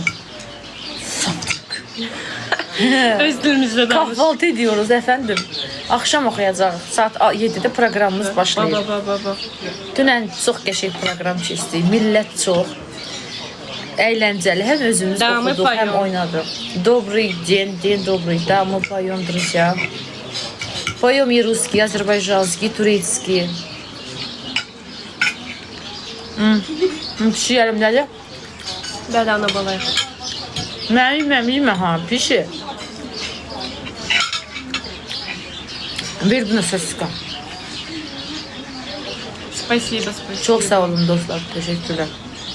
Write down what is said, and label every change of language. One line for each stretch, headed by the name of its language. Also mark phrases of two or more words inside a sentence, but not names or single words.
Azerbaijani: Saftrıq. Öz dilimizdə danış.
Turkish: Kahvaltı ediyoruz efendim.
Azerbaijani: Akşam oxuyacağıq. Saat 7-də proqramımız başlayır. Baba. Dünən çox qəşəng proqram keçdi. Millət çox əyləncəli. Həm özümüz oxuduq, həm oynadıq.
Russian: Добрый день, день добрый. Да, мы поем, друзья. Поем и русский, азербайджанский, турецкий.
Azerbaijani: Pişiyelim dedi. Bəli, ana balaya. Mən yemə ha, pişir. Ver bunu sosiska.
Russian: Спасибо.
Azerbaijani: Çok sağ olun dostlar. Teşekkürler.